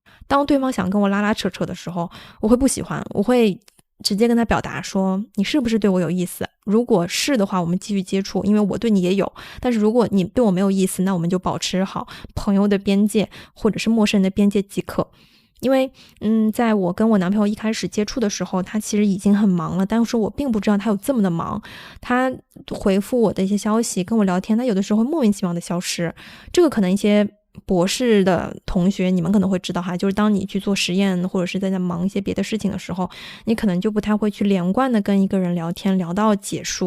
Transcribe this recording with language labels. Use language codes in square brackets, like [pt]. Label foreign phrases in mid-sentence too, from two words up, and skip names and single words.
[zh] 當對方想跟我拉拉扯扯的時候，我會不喜歡，我會直接跟他表達說，你是不是對我有意思？如果是的話，我們繼續接觸，因為我對你也有。但是如果你對我沒有意思，那我們就保持好朋友的邊界，或者是陌生人的邊界即可。因為在我跟我男朋友一開始接觸的時候，他其實已經很忙了，但是我並不知道他有這麼的忙。他回復我的一些消息，跟我聊天，他有的時候會莫名其妙的消失。這個可能一些博士的同學你們可能會知道哈，就是當你去做實驗或者是在忙一些別的事情的時候，你可能就不太會去連貫的跟一個人聊天聊到結束。